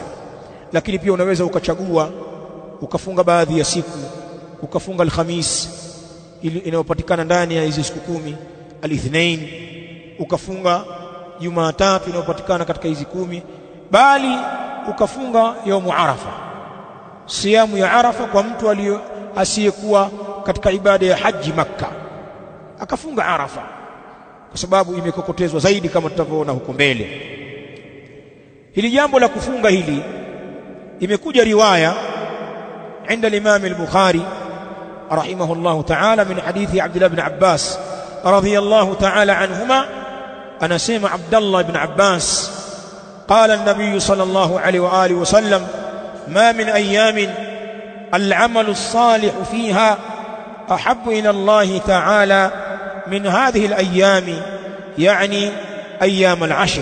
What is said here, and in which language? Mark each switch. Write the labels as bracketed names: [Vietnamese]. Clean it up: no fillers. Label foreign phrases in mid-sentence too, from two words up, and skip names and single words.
[Swahili] Lakini pia unaweza ukachagua ukafunga baadhi ya siku, ukafunga al-Khamis inayopatikana ndani ya hizo siku 10, al-Ithnain, ukafunga Jumatatu inayopatikana katika hizi 10, bali ukafunga [Arabic] يوم عرفة, [Swahili] siyamu ya Arafa kwa mtu asiyekuwa katika ibada ya haji Makkah, akafunga Arafa kwa sababu imekokotezwa zaidi kama tutavyoona huko mbele. Hili jambo la kufunga hili imekuja riwaya [Arabic] عند الإمام البخاري رحمه الله تعالى من حديث عبد الله بن عباس رضي الله تعالى عنهما. أنا سمع عبد الله بن عباس قال النبي صلى الله عليه وآله وسلم: ما من أيام العمل الصالح فيها أحب إلى الله تعالى من هذه الأيام، يعني أيام العشر.